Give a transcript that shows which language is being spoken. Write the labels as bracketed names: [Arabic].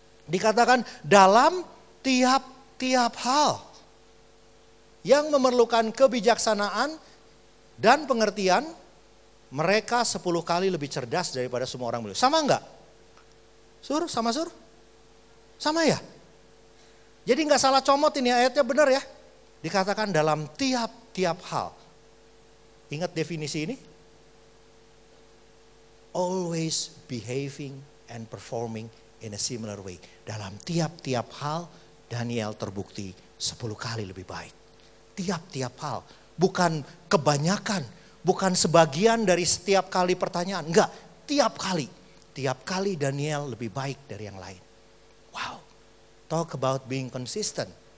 [Indonesian] Dikatakan dalam tiap-tiap hal yang memerlukan kebijaksanaan dan pengertian, mereka 10 kali lebih cerdas daripada semua orang berilmu. Sama enggak? Sur? Sama ya? Jadi enggak salah comot ini ayatnya, benar ya? Dikatakan dalam tiap-tiap hal. Ingat definisi ini? [English] Always behaving and performing in a similar way. [Indonesian] Dalam tiap-tiap hal Daniel terbukti 10 kali lebih baik. Tiap-tiap hal. Bukan kebanyakan, bukan sebagian dari setiap kali pertanyaan. Enggak, tiap kali. Tiap kali Daniel lebih baik dari yang lain. [English] Wow, talk about being consistent.